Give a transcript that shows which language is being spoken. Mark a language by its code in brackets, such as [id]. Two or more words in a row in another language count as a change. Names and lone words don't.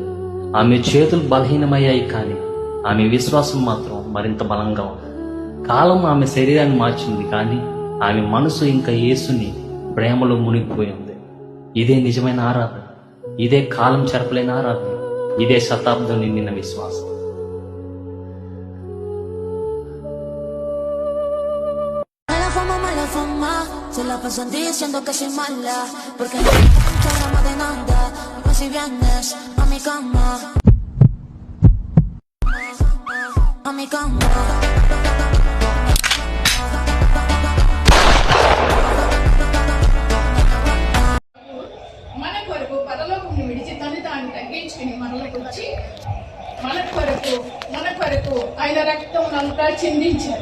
[te] ఆమె చేతులు బలహీనమయ్యాయి, కానీ ఆమె విశ్వాసం మాత్రం మరింత బలంగా ఉంది. కాలం ఆమె శరీరాన్ని మార్చింది, కానీ ఆమె మనసు ఇంకా యేసుని ప్రేమలో మునిగిపోయింది. ఇదే నిజమైన ఆరాధన, ఇదే కాలం చెరపలేని ఆరాధన, ఇదే శతాబ్దం నిండిన విశ్వాసం. [es] Se la pasan diciendo que soy mala, porque no programa de nada. Y si vienes a mi cama, a mi cama. [te] మన కొరకు పరలోకం విడిచి తను తాను తగ్గించుకుని మనలోకి వచ్చి మన కొరకు ఆయన రక్తం అంతా చిందించారు.